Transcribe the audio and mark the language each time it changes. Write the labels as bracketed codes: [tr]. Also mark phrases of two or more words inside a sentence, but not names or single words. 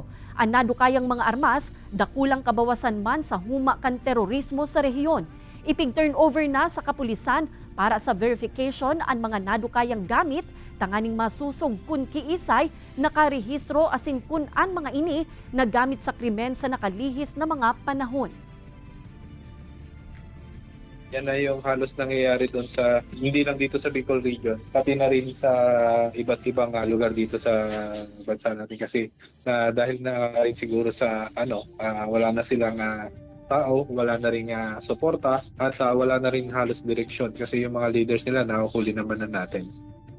[bik] Ang nadukayang mga armas, dakulang kabawasan man sa huma kan terorismo sa rehiyon. Ipig-turnover na sa kapulisan para sa verification ang mga nadukayang gamit, tanganing masusog kun kiisay, nakarehistro asin kun ang mga ini na gamit sa krimen sa nakalihis na mga panahon. [tl] Yan na yung halos nangyayari doon sa, hindi lang dito sa Bicol region, pati na rin sa iba't ibang lugar dito sa bansa natin. Kasi dahil na rin siguro sa wala na silang tao, wala na rin suporta at wala na rin halos direksyon kasi yung mga leaders nila nahuhuli naman na natin.